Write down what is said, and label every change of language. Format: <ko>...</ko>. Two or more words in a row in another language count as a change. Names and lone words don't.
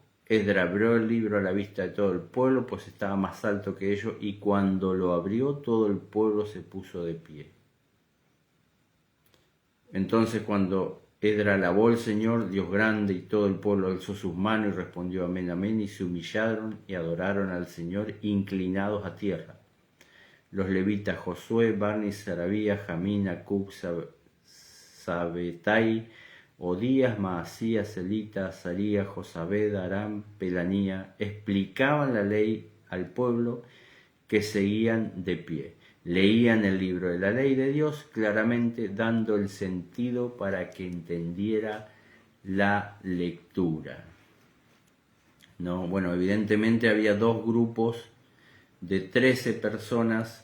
<es>Esdra abrió el libro a la vista de todo el pueblo, pues estaba más alto que ellos, y cuando lo abrió todo el pueblo se puso de pie. Entonces cuando Esdra alabó al Señor, Dios grande, y todo el pueblo alzó sus manos y respondió amén, amén, y se humillaron y adoraron al Señor inclinados a tierra. Los levitas Josué, Barni, Sarabías, Jamín, Acub, Sabetai, Odías, Maasías, Elita, Azarías, Josabed, Aram, Pelanía, explicaban la ley al pueblo que seguían de pie. Leían el libro de la ley de Dios claramente, dando el sentido para que entendiera la lectura. ¿No? Bueno, evidentemente había dos grupos de 13 personas.</es>